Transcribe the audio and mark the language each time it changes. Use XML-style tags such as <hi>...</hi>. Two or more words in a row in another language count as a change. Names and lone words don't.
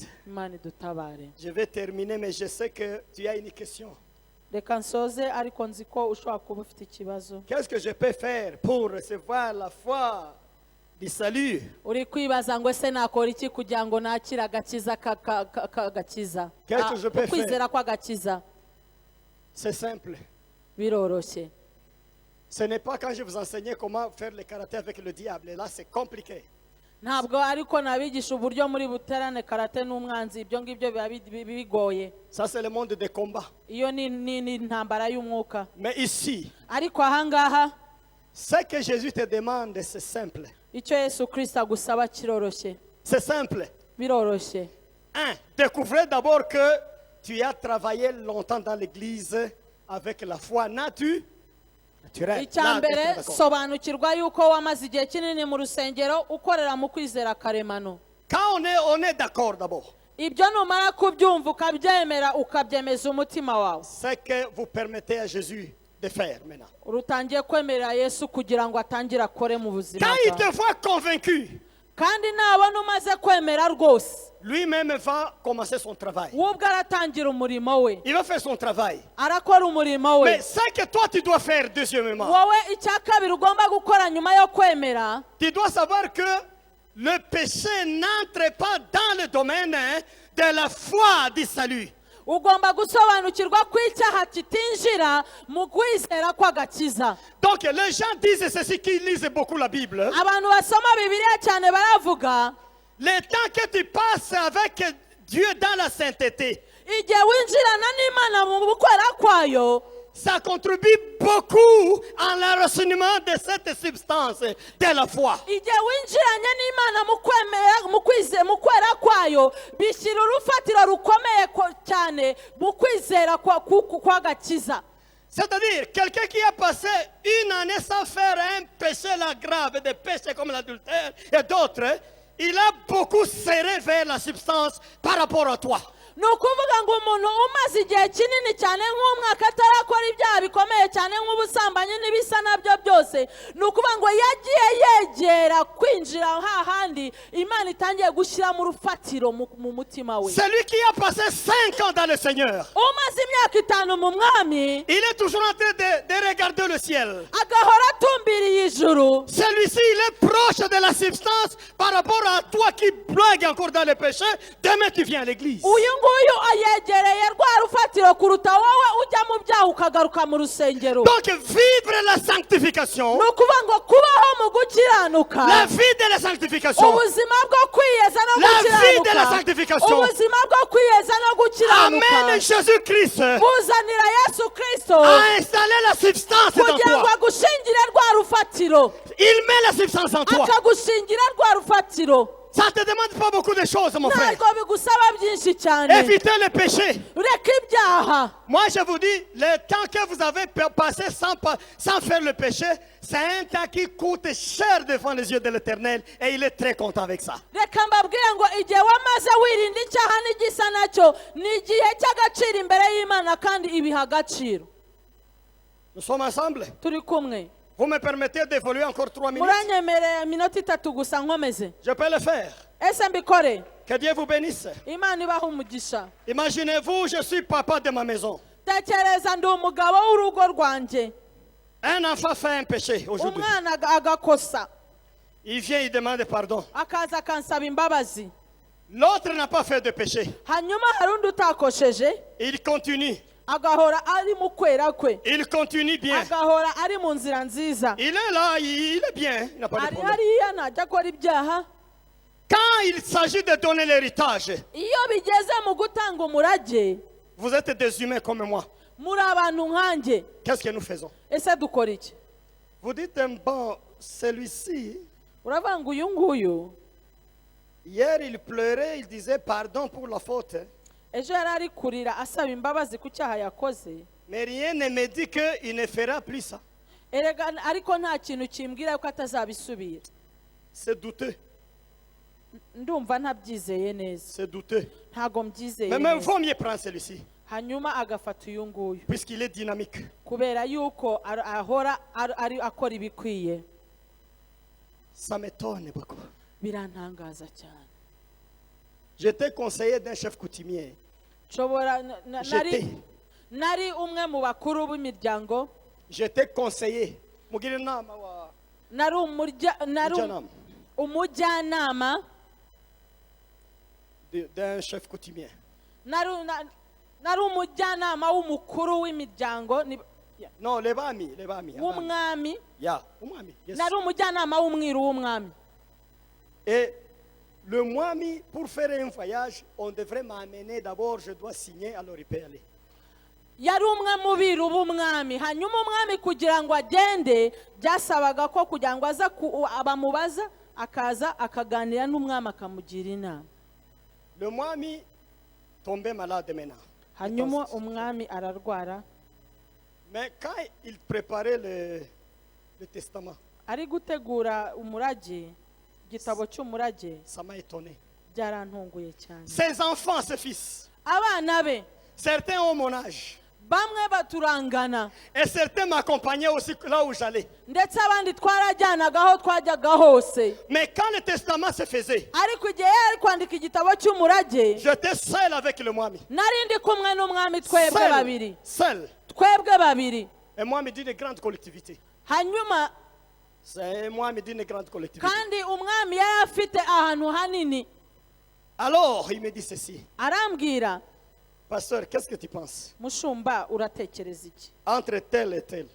<rw>Imana idutabare</rw> <fr>Je vais terminer, mais je sais que tu as une question.</fr> <rw>reka nsoze ariko nzi ko ushobora kuba ufite ikibazo</rw> <fr>Qu'est-ce que je peux faire pour recevoir la foi du salut?</fr> <rw>uri kwibaza ngo ese nakora iki kugira ngo nakire agakiza k'agakiza</rw> <fr>Qu'est-ce que je peux faire?</fr> <rw>ukwizera kw'agakiza</rw> <fr>C'est simple.</fr> <rw>biroroshye</rw> <fr>Ce n'est pas quand je vous enseignais comment faire le karaté avec le diable. Là, c'est compliqué.</fr> <rw>ntabwo ariko nabigisha uburyo muri buterane karate n'umwanzi ibyo ngibyo biba bigoye</rw> <fr>Ça, c'est le monde des combats.</fr> <rw>iyo ni intambara y'umwuka</rw> <fr>Mais ici,</fr> <rw>ariko ahangaha</rw> <fr>ce que Jésus te demande, c'est simple.</fr> <rw>icyo Yesu Kristo agusaba kiroroshye</rw> <fr>C'est simple.</fr> <rw>biroroshye</rw> <fr>Découvrez d'abord que tu as travaillé longtemps dans l'église avec la foi Naturel.</fr> <rw>icya</rw> <fr>Là,</fr> <rw>mbere</rw> <fr>maintenant, d'accord.</fr> <rw>sobanukirwa yuko wamaze igihe kinini mu rusengero ukorera mu kwizera karemano.</rw> <fr>Quand on est d'accord d'abord,</fr> <rw>Ibyo numara kubyumva ukabyemera ukabyemeza umutima wawe,</rw> <fr>c'est que vous permettez à Jésus de faire maintenant.</fr> <rw>urutangiye kwemerera Yesu kugira ngo atangire akore mu buzima</rw> <fr>Quand il</fr> <rw>bwawe.</rw> <fr>te voit convaincu,</fr> <rw>Kandi nabona umaze kwemera rwose,</rw> <fr>lui-même va commencer son travail.</fr> <rw>we ubwo aratangira umurimo we,</rw> <fr>Il va faire son travail.</fr> <rw>arakora umurimo we.</rw> <fr>Mais ce que toi tu dois faire deuxièmement,</fr> <rw>Wowe icya kabiri ugomba gukora nyuma yo kwemera,</rw> <fr>tu dois savoir que le péché n'entre pas dans le domaine de la foi du salut.</fr> <rw>ugomba gusobanukirwa ko icyaha kitinjira mu kwizera kw'agakiza.</rw> <fr>Donc les gens disent ceci qui lisent beaucoup la Bible.</fr> <rw>Abantu basoma Bibiliya cyane baravuga,</rw> <fr>Le temps que tu passes avec Dieu dans la sainteté,</fr> <rw>igihe winjirana n'Imana mu gukwera kwayo,</rw> <fr>ça contribue beaucoup à l'enracinement de cette substance de la foi.</fr> <rw>igihe winjiranye n'Imana mu kwera kwayo, bishyira urufatiro rukomeye cyane mu kwizera kw'agakiza.</rw> <fr>C'est-à-dire, quelqu'un qui a passé une année sans faire un péché là grave, des péchés comme l'adultère et d'autres, il a beaucoup serré vers la substance par rapport à toi.</fr> <rw>Ni ukuvuga ngo umuntu umaze igihe kinini cyane nk'umwaka atarakora ibyaha bikomeye cyane nk'ubusambanyi n'ibisa nabyo byose, ni ukuvuga ngo yagiye yegera kwinjira hahandi Imana itangiye gushyira mu rufatiro mu mutima we.</rw> <fr>Celui qui a passé 5 ans dans le Seigneur,</fr> <rw>Umaze imyaka 5 mu mwami,</rw> <fr>il est toujours en train de regarder le ciel.</fr> <rw>agahora atumbiriye ijuru.</rw> <fr>Celui-ci, il est proche de la substance par rapport à toi qui blague encore dans le péché. Demain, tu viens à l'église.</fr> <rw>Uyu nguyu ayegereye rwa rufatiro kuruta wowe ujya mu byaha ukagaruka mu rusengero.</rw> <fr>Donc, vivre la sanctification,</fr> <rw>Ni ukuvuga ngo kubaho mu gukiranuka,</rw> <fr>la vie de la sanctification,</fr> <rw>ubuzima bwo kwiyeza no</rw> <fr>la vie de la</fr> <rw>gukiranuka,</rw> <fr>sanctification,</fr> <rw>ubuzima bwo kwiyeza no gukiranuka</rw> <fr>amène Jésus-Christ</fr> <rw>buzanira Yesu Kristo</rw> <fr>à installer la substance dans</fr> <rw>kugira ngo</rw> <fr>toi.</fr> <rw>agushingire rwa rufatiro,</rw> <fr>Il met la substance en toi.</fr> <rw>akagushingira rwa rufatiro.</rw> <fr>Ça ne te demande pas beaucoup de choses, mon frère.</fr> <rw>Ntabwo bigusaba byinshi cyane.</rw> <fr>Évitez le péché.</fr> <rw>Reka ibyaha.</rw> <fr>Moi, je vous dis, le temps que vous avez passé sans faire le péché, c'est un temps qui coûte cher devant les yeux de l'Éternel et il est très content avec ça.</fr> <rw>Reka mbabwire ngo igihe wamaze wirinda icyaha n'igisa nacyo ni igihe cy'agaciro imbere y'Imana kandi ibiha agaciro.</rw> <fr>Nous sommes ensemble.</fr> <rw>Turi kumwe.</rw> <fr>Vous me permettez d'évoluer encore 3 minutes?</fr> <rw>Muranyemereye iminota 3 gusa nkomeze.</rw> <fr>Je peux le faire.</fr> <rw>Ese mbikore?</rw> <fr>Que Dieu vous bénisse.</fr> <rw>Imana ibaha umugisha.</rw> <fr>Imaginez-vous, je suis papa de ma maison.</fr> <rw>Tekereza ndi umugabo w'urugo rwanjye.</rw> <fr>Un enfant fait un péché aujourd'hui.</fr> <rw>Umwana agakosa.</rw> <fr>Il vient, il demande pardon.</fr> <rw>Akaza akansaba imbabazi.</rw> <fr>L'autre n'a pas fait de péché.</fr> <rw>Hanyuma hari undi utakosheje.</rw> <fr>Il continue.</fr> <rw>Agahora ari mu kwera kwe.</rw> <fr>Il continue bien.</fr> <rw>Agahora ari mu nzira nziza.</rw> <fr>Il est là, il est bien. Il n'a pas de</fr> <rw>Ari</rw> <fr>problème.</fr> <rw>hariya ntajya akora ibyaha.</rw> <fr>Quand il s'agit de donner l'héritage,</fr> <rw>Iyo bigeze mu gutanga umurage,</rw> <fr>vous êtes des humains comme moi.</fr> <rw>muri abantu nkanjye,</rw> <fr>Qu'est-ce que nous faisons?</fr> <rw>ese dukora iki?</rw> <fr>Vous dites, bon, celui-ci,</fr> <rw>Uravuga ngo uyu nguyu</rw> <fr>hier il pleurait, il disait pardon pour la faute.</fr> <rw>ejo yari ari kurira asaba imbabazi ku cyaha yakoze,</rw> <fr>Mais rien ne me dit qu'il ne fera plus ça.</fr> <rw>erega ariko nta kintu kimbwira ko atazabisubira.</rw> <fr>C'est douteux.</fr> <rw>Ndumva ntabyizeye neza,</rw> <fr>C'est douteux.</fr> <rw>ntago mbyizeye</rw> <fr>Mais même</fr> <rw>neza.</rw> <fr>vaut mieux prendre celui-ci,</fr> <rw>Hanyuma agafata uyu nguyu</rw> <fr>puisqu'il est dynamique.</fr> <rw>kubera yuko ahora ari akora ibikwiye.</rw> <fr>Ça m'étonne beaucoup.</fr> <rw>Birantangaza cyane.</rw> <fr>J'étais conseiller d'un chef coutumier.</fr> <rw>Nshobora</rw> <fr>J'étais.</fr> <rw>nari umwe mu bakuru b'imiryango,</rw> <fr>J'étais conseiller.</fr> <rw>Mugire inama wa nari mujyanama umujyanama,</rw> <fr>d'un chef coutumier.</fr> <rw>nari umujyanama w'umukuru w'imiryango</rw> <fr>Non, les bami.</fr> <rw>w'umwami, Ya, umwami. Yes. nari umujyanama w'umwiru w'umwami.</rw> <fr>Et le mwami, pour faire un voyage, on devrait m'amener d'abord, je dois signer, alors il peut aller.</fr> <rw>Yari umwe mu biru b'umwami. Hanyuma umwami kugira ngo agende byasabaga ko kugira ngo aza abamubaza akaza akaganira n'umwami akamugira inama.</rw> <fr>Le mwami tombait malade maintenant.</fr> <rw>Hanyuma umwami ararwara.</rw> <fr>Mais quand il préparait le testament,</fr> <rw>ari gutegura umurage igitabo cy'umurage</rw> <fr>ça m'a étonné.</fr> <rw>byarantunguye cyane.</rw> <fr>Ses enfants, ses fils,</fr> <rw>Abana be</rw> <fr>certains ont mon âge.</fr> <rw>bamwe baturangana</rw> <fr>Et certains m'accompagnaient aussi là où j'allais.</fr> <rw>ndetse abandi twarajyanaga aho twajyaga hose.</rw> <fr>Mais quand le testament se faisait,</fr> <rw>ariko igihe yari kwandika igitabo cy'umurage</rw> <fr>j'étais seul avec le Mwami.</fr> <rw>nari ndi kumwe n'umwami twebwe babiri.</rw> <fr>Seul.</fr> <rw>twebwe babiri.</rw> <fr>Et moi, me dit une grande collectivité.</fr> <rw>hanyuma</rw> <fr>C'est moi, me dit une grande collectivité.</fr> <rw>kandi umwami yari afite ahantu hanini.</rw> <fr>Alors, il me dit ceci.</fr> <rw>arambwira</rw> <fr>Pasteur, qu'est-ce que tu penses?</fr> <rw>mushumba uratekereza iki</rw> <fr>Entre tel et tel.</fr>